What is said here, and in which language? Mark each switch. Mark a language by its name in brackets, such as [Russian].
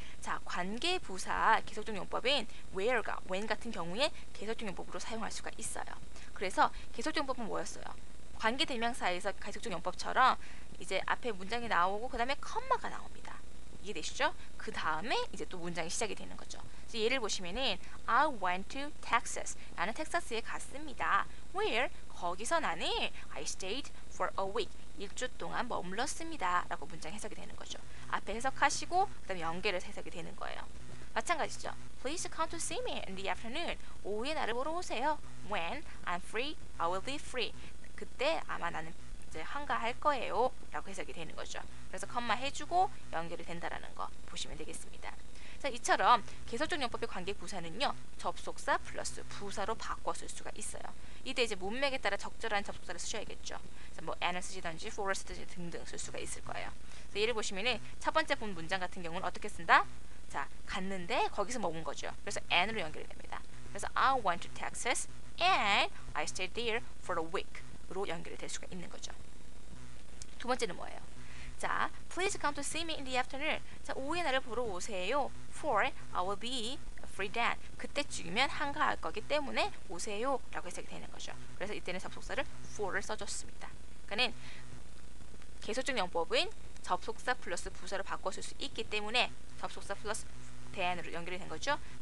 [Korean] 자, 관계부사 계속적 용법인 where가 when 같은 경우에 계속적 용법으로 사용할 수가 있어요. 그래서 계속적 용법은 뭐였어요? 관계대명사에서 계속적 용법처럼 이제 앞에 문장이 나오고 그 다음에 컴마가 나옵니다. 이해되시죠? 그 다음에 이제 또 문장이 시작이 되는 거죠. 예를 보시면은 [English] I went to Texas. [Korean] 나는 텍사스에 갔습니다. [English] Where? [Korean] 거기서 나는 [English] I stayed for a week. [Korean] 일주 동안 머물렀습니다. 라고 문장 해석이 되는 거죠. 앞에 해석하시고 그 다음에 연결해서 해석이 되는 거예요. 마찬가지죠. [English] Please come to see me in the afternoon. [Korean] 오후에 나를 보러 오세요. [English] When I'm free, I will be free. [Korean] 그때 아마 나는 이제 한가할 거예요. 라고 해석이 되는 거죠. 그래서 컴마 해주고 연결이 된다라는 거 보시면 되겠습니다. 자, 이처럼 계속적 용법의 관계 부사는요, 접속사 플러스 부사로 바꿔 쓸 수가 있어요. 이때 이제 문맥에 따라 적절한 접속사를 쓰셔야겠죠. 그래서 뭐 an을 쓰시든지 for를 쓰든지 등등 쓸 수가 있을 거예요. 그래서 예를 보시면은 첫 번째 본 문장 같은 경우는 어떻게 쓴다? 자, 갔는데 거기서 머문 거죠. 그래서 and으로 연결이 됩니다. [English] 그래서 I went to Texas and I stayed there for a week로 [Korean] 연결이 될 수가 있는 거죠. 두 번째는 뭐예요? [English] 자, please come to see me in the afternoon. [Korean] 자, 오후에 나를 보러 오세요. [English] For I will be free then. [Korean] 그때쯤이면 한가할 거기 때문에 오세요. 라고 해석이 되는 거죠. 그래서 이때는 접속사를 for를 써줬습니다. 그러니까 계속적 용법은 접속사 플러스 부사로 바꿔 쓸 수 있기 때문에 접속사 플러스 then으로 연결이 된 거죠.